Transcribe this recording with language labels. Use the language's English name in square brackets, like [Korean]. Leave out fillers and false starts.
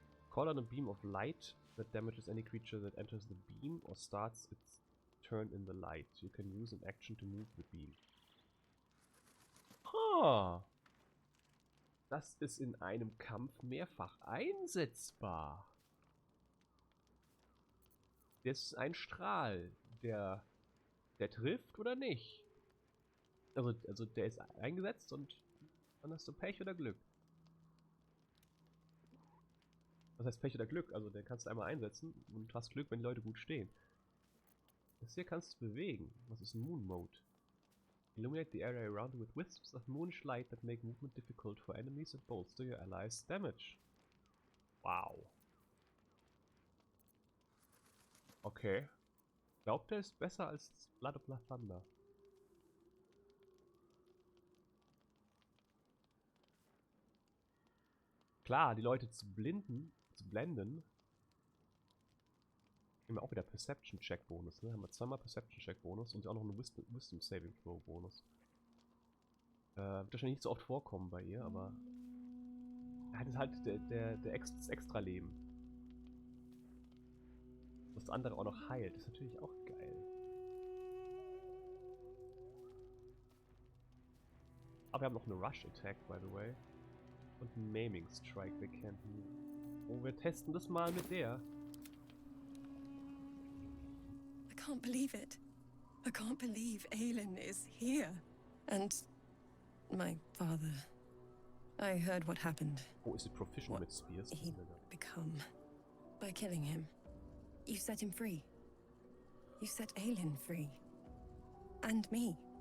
[English] Call on a beam of light that damages any creature that enters the beam or starts its turn in the light. You can use an action to move the beam. [German] Das ist in einem Kampf mehrfach einsetzbar. Das ist ein Strahl, der trifft oder nicht. Also der ist eingesetzt und dann hast du Pech oder Glück. Was heißt Pech oder Glück? Also den kannst du einmal einsetzen und hast Glück, wenn die Leute gut stehen. Das hier kannst du bewegen. Was ist Moon Mode? [English] Illuminate the area around you with wisps of moonish light that make movement difficult for enemies and bolster your allies' damage. Wow. Okay. [German] Ich glaube, der ist besser als Blood of Lathander. Klar, die Leute zu blenden. Haben wir auch wieder Perception Check Bonus, ne? Haben wir zweimal Perception Check Bonus und auch noch einen Wisdom Saving Throw Bonus. Wird wahrscheinlich nicht so oft vorkommen bei ihr, aber das ist halt das Extra-Leben. Das andere auch noch heilt, ist natürlich auch geil. Aber wir haben noch eine Rush Attack, by the way. Und einen Maiming Strike, they can't move. Oh, wir testen das mal mit der. [English] I can't believe it. I can't believe Aelin is here. And my father. I heard what happened. Oh, is it proficient with spears? He'd become by killing him. You set him free. You set Aelin free. And me.